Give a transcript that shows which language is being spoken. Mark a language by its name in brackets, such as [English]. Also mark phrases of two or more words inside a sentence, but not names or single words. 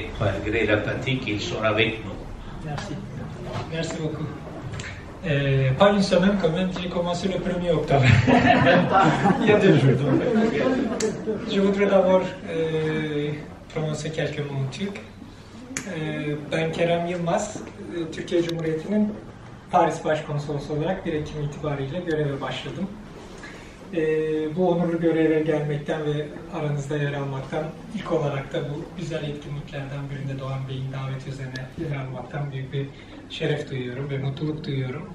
[French] Malgré la fatigue, ils sont avec nous. Merci. Merci beaucoup. Pas une semaine quand même, j'ai commencé le 1er octobre. Il y a 2 jours. Donc. Je voudrais d'abord prononcer quelques mots en turc. [Turkish] Ben Kerem Yılmaz, Türkiye Cumhuriyeti'nin Paris Başkonsolosu olarak 1 Ekim itibariyle göreve başladım. Bu onurlu göreve gelmekten ve aranızda yer almaktan, ilk olarak da bu güzel etkinliklerden birinde Doğan Bey'in daveti üzerine yer almaktan büyük bir şeref duyuyorum ve mutluluk duyuyorum.